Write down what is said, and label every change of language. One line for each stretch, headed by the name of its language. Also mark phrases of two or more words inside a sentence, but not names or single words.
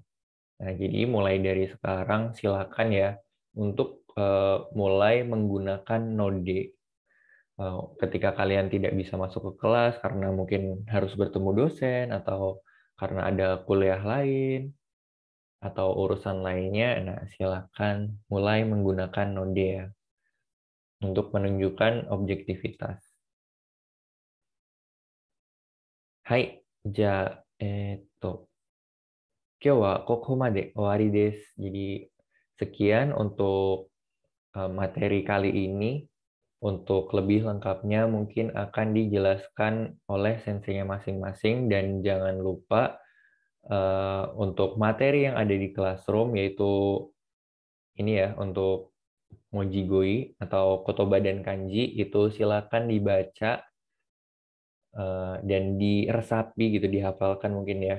Indonesian: Nah, jadi mulai dari sekarang silakan ya untuk mulai menggunakan node ketika kalian tidak bisa masuk ke kelas karena mungkin harus bertemu dosen atau karena ada kuliah lain atau urusan lainnya. Nah, silakan mulai menggunakan node ya untuk menunjukkan objektivitas. Hai,
Japanese: ja, 今日はここまで終わりです.
Indonesian: Jadi sekian untuk materi kali ini. Untuk lebih lengkapnya mungkin akan dijelaskan oleh senseinya masing-masing dan jangan lupa untuk materi yang ada di Classroom yaitu ini ya untuk Mojigoi atau Kotoba dan Kanji itu silakan dibaca dan diresapi gitu, dihafalkan mungkin ya.